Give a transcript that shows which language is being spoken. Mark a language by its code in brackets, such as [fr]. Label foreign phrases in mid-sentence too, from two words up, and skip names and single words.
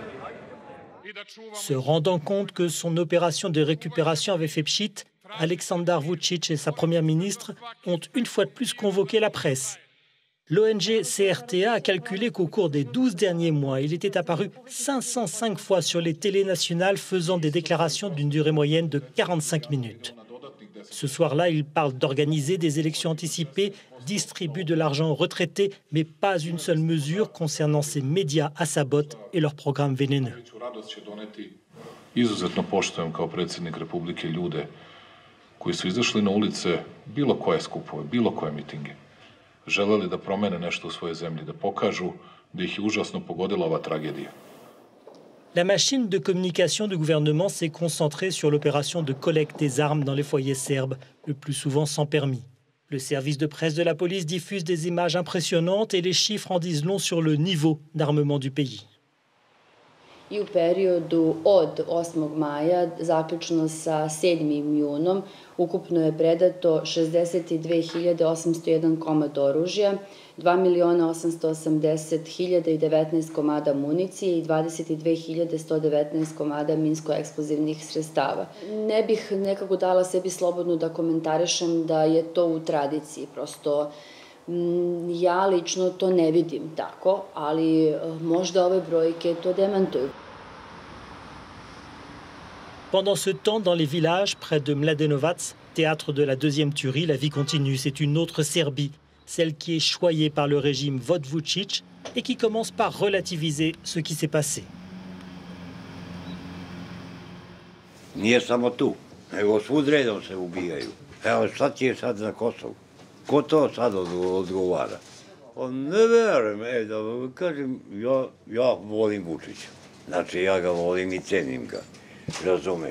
[fr] Se rendant compte que son opération de récupération avait fait pchit, Aleksandar Vučić et sa première ministre ont une fois de plus convoqué la presse. L'ONG CRTA a calculé qu'au cours des 12 derniers mois, il était apparu 505 fois sur les télés nationales faisant des déclarations d'une durée moyenne de 45 minutes. Ce soir-là, il parle d'organiser des élections anticipées, distribue de l'argent aux retraités, mais pas une seule mesure concernant ces médias à sa botte et leurs programmes vénéneux. [sr] Izuzetno poštujem kao predsjednik Republike ljude koji su izašli na ulice, bilo koje skupove, bilo koje mitinge, želeli da promene nešto u svojoj zemlji, da pokažu da ih je užasno pogodila ova tragedija. [fr] La machine de communication du gouvernement s'est concentrée sur l'opération de collecte des armes dans les foyers serbes, le plus souvent sans permis. Le service de presse de la police diffuse des images impressionnantes et les chiffres en disent long sur le niveau d'armement du pays. [sr] I u periodu od 8. maja, zaključno sa 7. junom, ukupno je predato 62.801 komad oružja, 2.880.019 komada municije i 22.119 komada minsko-eksplozivnih sredstava. Ne bih nekako dala sebi slobodno da komentarišem da je to u tradiciji, prosto ja lično to ne vidim tako, ali možda ove brojke to demantuju. [fr] Pendant ce temps, dans les villages près de Mladenovac, théâtre de la deuxième tuerie, la vie continue. C'est une autre Serbie, celle qui est choyée par le régime Vod Vučić et qui commence par relativiser ce qui s'est passé. [sr] Nije samo tu, nego svud redom se ubijaju. Evo, šta ti je sad na Kosovu? Ko to sad odgovara? Ne verujem, da kažem, ja volim Vučića. Znači, ja ga volim i cenim ga, razumeš.